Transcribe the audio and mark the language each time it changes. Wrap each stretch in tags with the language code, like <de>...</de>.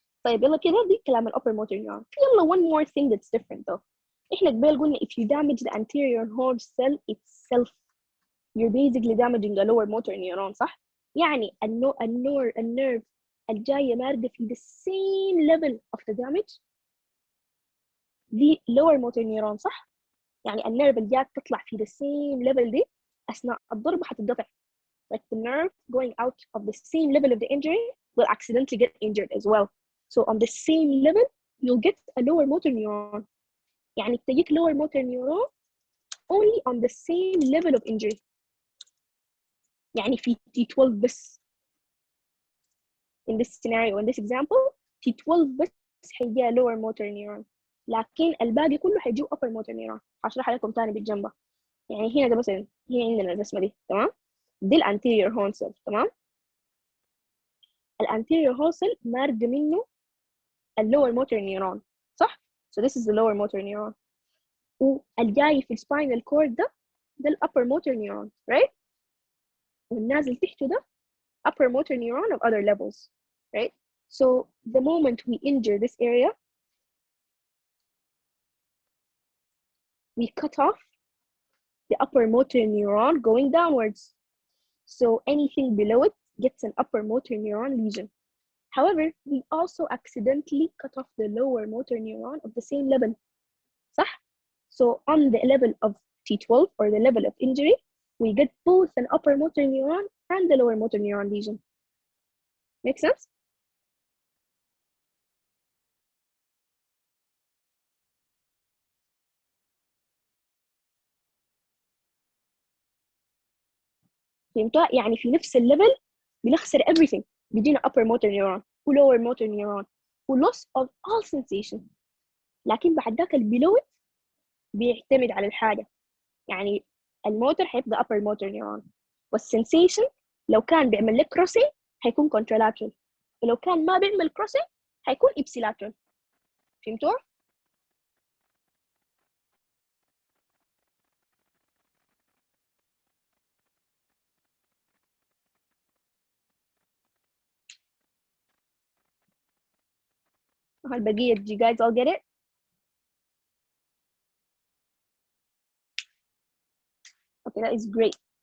<ar>طيب يلا كده دي كلام الupper motor neuron.</ar> <en>يلا one more thing that's different though.</en> <ar>احنا قبل قلنا</ar> <en>if you damage the anterior horn cell itself, you're basically damaging the lower motor neuron, صح؟</en> <ar>يعني النيرف الجاية ماردة في</ar> <en>the same level of the damage دي lower motor neuron، صح؟</en> <ar>يعني النيرف اللي جات تطلع في</ar> <en>the same level</en> <ar>دي أثناء الضربة حتتقطع.</ar> <en>Like the nerve going out of the same level of the injury will accidentally get injured as well. So on the same level, you'll get a lower motor neuron.</en> <ar>يعني تجيك</ar> <en>lower motor neuron only on the same level of injury.</en> <ar>يعني في T12 بس.</ar> <en>In this scenario, in this example, T12</en> <ar>بس حيجيها</ar> <en>lower motor neuron.</en> <ar>لكن الباقي كله حيجيه upper motor neuron. هشرحها لكم تاني بالجنبة. يعني هنا ده مثلا هنا عندنا الرسمة دي، تمام؟ دي الانتيريور هورن سيل، تمام؟ الانتيريور هورن سيل مارجة منه اللور موتور نيورون، صح؟</ar> <en>So this is the lower motor neuron.</en> <ar>والجاي في السباينال كورد ده ال</ar> <en>upper motor neuron, right?</en> <ar>والنازل تحته ده</ar> <en>upper motor neuron of other levels, right? So the moment we injure this area, we cut off the upper motor neuron going downwards. So anything below it gets an upper motor neuron lesion. However, we also accidentally cut off the lower motor neuron of the same level.</en> <ar>صح?</ar> <en>So on the level of T12 or the level of injury, we get both an upper motor neuron and the lower motor neuron lesion. Make sense?</en> <ar>فهمتوا؟ يعني في نفس الليفل بنخسر</ar> <en>everything. بيجينا upper motor neuron و lower motor neuron و loss of all sensation.</en> <ar>لكن بعد ذاك</ar> <en>below it</en> <ar>بيعتمد على الحاجة. يعني الموتور هيبقى</ar> <en>upper motor neuron</en> <ar>والsensation لو كان بيعمل لك crossing هيكون contralateral، ولو كان ما بيعمل crossing هيكون ipsilateral. فهمتوا؟ البقية</ar> <en>you guys all get it؟ Okay, that is great.</en>